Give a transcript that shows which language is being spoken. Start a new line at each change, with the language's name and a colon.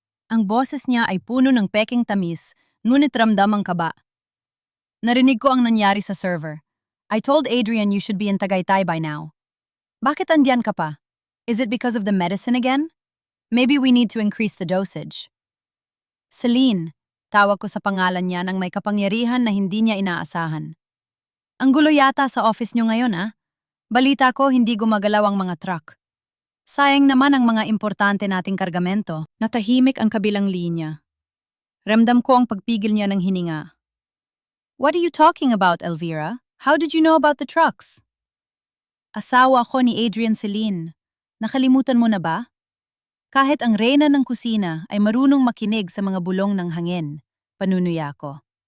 Filipino: Ang boses niya ay puno ng peking tamis, ngunit ramdam ang kaba. Narinig ko ang nangyari sa server.
English: I told Adrian you should be in Tagaytay by now.
Filipino: Bakit andyan ka pa?
English: Is it because of the medicine again? Maybe we need to increase the dosage.
Filipino: Celine, tawag ko sa pangalan niya nang may kapangyarihan na hindi niya inaasahan. Ang gulo yata sa office niyo ngayon, ah? Balita ko hindi gumagalaw ang mga truck. Sayang naman ang mga importante nating kargamento. Natahimik ang kabilang linya. Ramdam ko ang pagpigil niya ng hininga.
English: What are you talking about, Elvira? How did you know about the trucks?
Filipino: Asawa ko ni Adrian Celine. Nakalimutan mo na ba? Kahit ang reyna ng kusina ay marunong makinig sa mga bulong ng hangin, panunuya ko.